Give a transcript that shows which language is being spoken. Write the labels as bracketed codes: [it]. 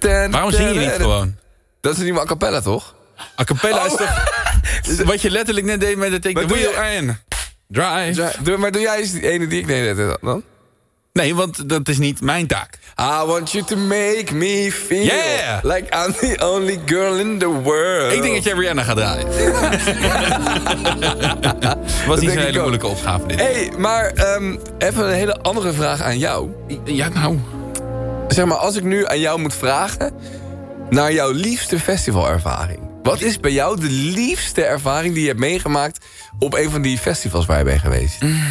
[nl] Waarom zing je niet gewoon? Dat is niet meer a cappella, toch? A cappella is toch wat je letterlijk net deed met de [en] take the wheel and drive. [nl] Maar doe jij eens die ene die ik deed dan? Nee, want dat is niet mijn taak. [en] I want you to make me feel like I'm the only girl in the world. [nl] Ik denk dat jij Rihanna gaat draaien. Was niet zo'n hele moeilijke opgave dit. Hey, maar even een hele andere vraag aan jou. Ja, nou. Zeg maar, als ik nu aan jou moet vragen naar jouw liefste festivalervaring. Wat is bij jou de liefste ervaring die je hebt meegemaakt op een van die festivals waar je bent geweest?